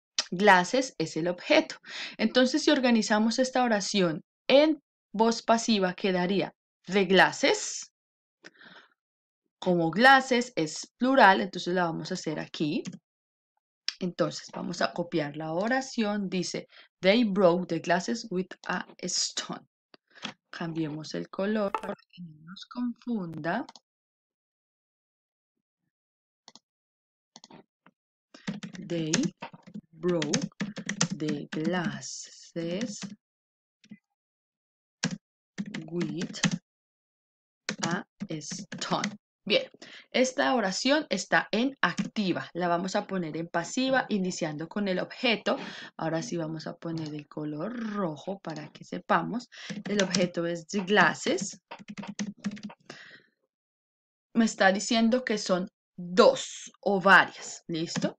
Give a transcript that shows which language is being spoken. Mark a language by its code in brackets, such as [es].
[es] Glasses es el objeto. Entonces, si organizamos esta oración en voz pasiva, quedaría [en] the glasses. [es] Como glasses es plural, entonces la vamos a hacer aquí. Entonces, vamos a copiar la oración. Dice, [en] they broke the glasses with a stone. [es] Cambiemos el color para que no nos confunda. [en] They broke the glasses with a stone. [es] Bien, esta oración está en activa. La vamos a poner en pasiva, iniciando con el objeto. Ahora sí vamos a poner el color rojo para que sepamos. El objeto es [en] the glasses. [es] Me está diciendo que son dos o varias, ¿listo?